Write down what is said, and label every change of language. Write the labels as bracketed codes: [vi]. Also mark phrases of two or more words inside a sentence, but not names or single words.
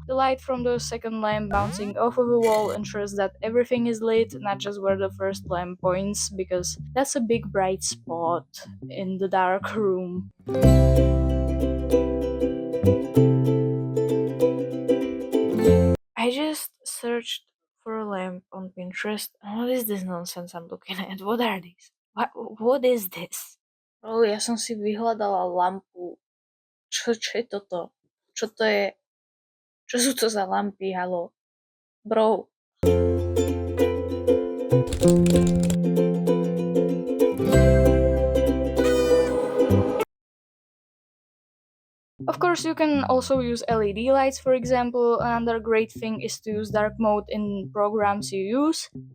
[en] The light from the second lamp bouncing off of the wall ensures that everything is lit, not just where the first lamp points, because that's a big bright spot in the dark room. I just searched for a lamp on Pinterest. What is this nonsense I'm looking at? What are these? What is this? [sk] Oh, ja som si vyhľadala lampu. Čo je toto? Čo to je? Čo sú to za lampy, halo? [en] Bro. Of course, you can also use LED lights, for example. Another great thing is to use dark mode in programs you use.